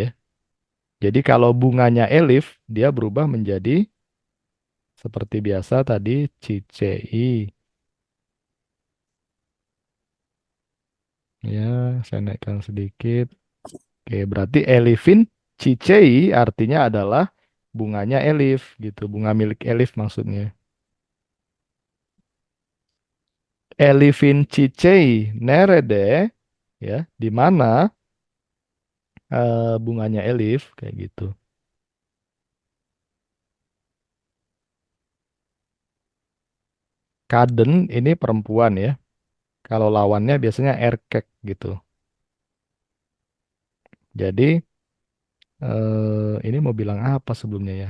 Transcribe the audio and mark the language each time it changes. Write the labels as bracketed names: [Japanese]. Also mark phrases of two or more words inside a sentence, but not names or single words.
[Indonesian] Jadi kalau bunganya elif, dia berubah menjadi seperti biasa tadi cicei. Ya, saya naikkan sedikit. Oke, berarti [Turkish] elifin cicei [Indonesian] artinya adalah bunganya elif gitu. Bunga milik elif maksudnya. [Turkish] Elifin cicei nerede [Indonesian] ya, di mana bunganya elif kayak gitu. Kaden ini perempuan ya. Kalau lawannya biasanya erkek gitu. Jadi ini mau bilang apa sebelumnya ya?